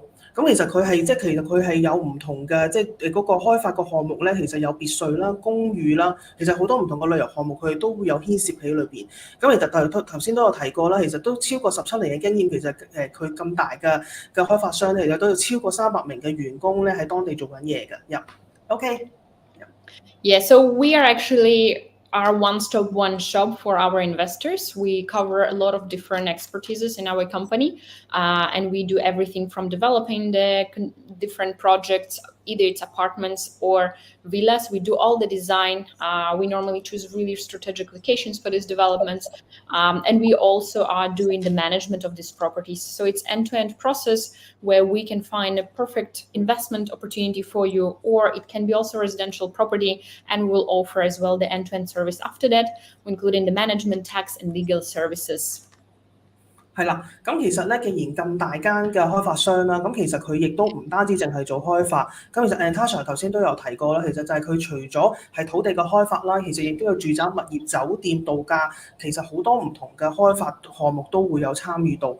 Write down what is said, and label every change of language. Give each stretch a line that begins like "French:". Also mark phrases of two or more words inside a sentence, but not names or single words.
Cantonese: 咁其實佢係有唔同嘅，即係嗰個開發個項目咧，其實有別墅啦、公寓啦，其實好多唔同嘅旅遊項目，佢哋都會有牽涉喺裏邊。咁其實頭先都有提過啦，其實都超過17年嘅經驗，其實佢咁大嘅開發商咧，其實都有超過300名嘅員工咧喺當地做緊嘢嘅。OK。
English: Yeah, so we are actually our one-stop one-shop for our investors. We cover a lot of different expertises in our company, and we do everything from developing the different projects, either it's apartments or villas. We do all the design. We normally choose really strategic locations for these developments, and we also are doing the management of these properties. So it's end-to-end process where we can find a perfect investment opportunity for you, or it can be also residential property, and we'll offer as well the end-to-end service after that, including the management, tax, and legal services.
Cantonese: 係啦，咁其實咧，既然咁大間嘅開發商啦，咁其實佢亦都唔單止淨係做開發，咁其實 Natasha 頭先都有提過啦，其實就係佢除咗係土地嘅開發啦，其實亦都有住宅物業、酒店、度假，其實好多唔同嘅開發項目都會有參與到。